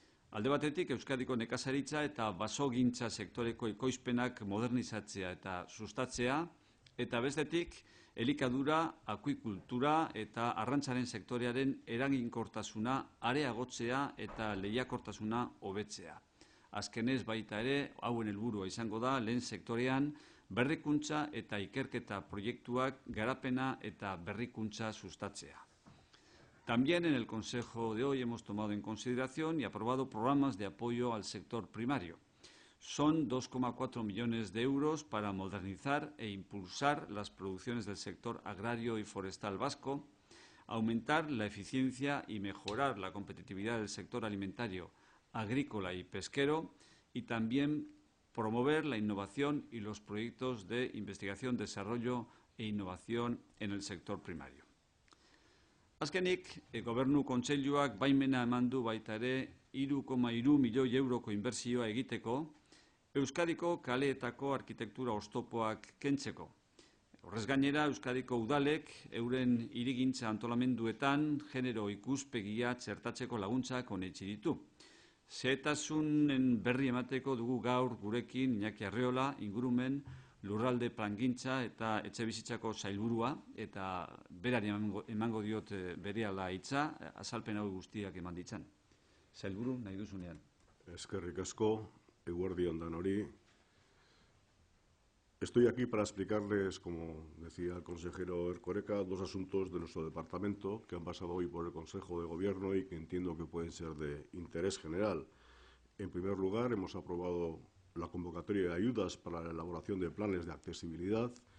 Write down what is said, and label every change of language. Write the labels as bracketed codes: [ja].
[eu] Alde batetik, Euskadiko nekazaritza eta basogintza sektoreko ekoizpenak modernizatzea eta sustatzea, eta bestetik, elikadura, akuikultura eta arrantzaren sektorearen eraginkortasuna areagotzea eta lehiakortasuna hobetzea. Azkenez baita ere, hauen helburua izango da, lehen sektorean, berrikuntza eta ikerketa proiektuak garapena eta berrikuntza sustatzea. [es] También en el Consejo de hoy hemos tomado en consideración y aprobado programas de apoyo al sector primario. Son 2,4 millones de euros para modernizar e impulsar las producciones del sector agrario y forestal vasco, aumentar la eficiencia y mejorar la competitividad del sector alimentario, agrícola y pesquero y también promover la innovación y los proyectos de investigación, desarrollo e innovación en el sector primario. [eu] Azkenik, Gobernu Kontseiluak baimena eman du baita ere 3,3 milioi euroko inbertsioa egiteko Euskadiko kaleetako arkitektura oztopoak kentzeko. Horrez gainera, Euskadiko udalek euren hirigintza antolamenduetan genero ikuspegia txertatzeko laguntzak onetsi ditu. Xehetasunen berri emateko dugu gaur gurekin Iñaki Arriola, ingurumen, lurralde plangintza eta etxebizitzako sailburua, eta berari emango diot berehala hitza, azalpen hau guztiak eman ditzan. Sailburu, nahi duzunean. Eskerrik asko, eguerdi on danori. [es] Estoy aquí para explicarles, como decía el consejero Erkoreka, dos asuntos de nuestro departamento que han pasado hoy por el Consejo de Gobierno y que entiendo que pueden ser de interés general. En primer lugar, hemos aprobado la convocatoria de ayudas para la elaboración de planes de accesibilidad